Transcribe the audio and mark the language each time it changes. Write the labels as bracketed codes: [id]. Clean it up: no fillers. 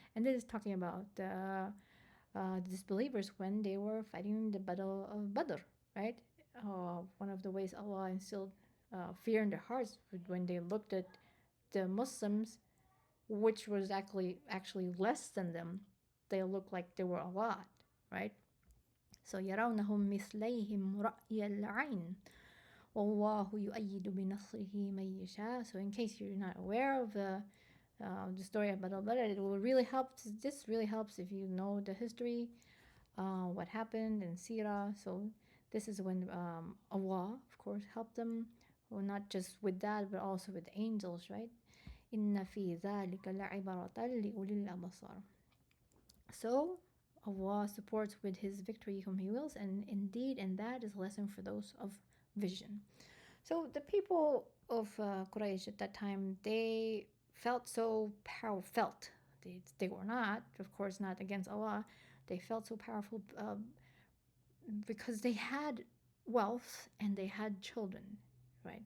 [en] And this is talking about the disbelievers when they were fighting the battle of Badr, right? One of the ways Allah instilled fear in their hearts when they looked at the Muslims, which was actually less than them. They looked like they were a lot, right? [ar] So يرونهم مثليهم رأي العين والله يؤيد بنصره من يشاء. [en] So in case you're not aware of the story of Badr, it will really help. This really helps if you know the history. what happened in Sirah. So this is when Allah, of course, helped them. Well, not just with that, but also with angels, right? [ar] إن في ذلك لعبرة لأولي الأبصار. [en] So Allah supports with His victory whom He wills, and indeed, and that is a lesson for those of vision. So the people of Quraysh at that time, they felt so powerful. They were not, of course, not against Allah. They felt so powerful because they had wealth and they had children, right?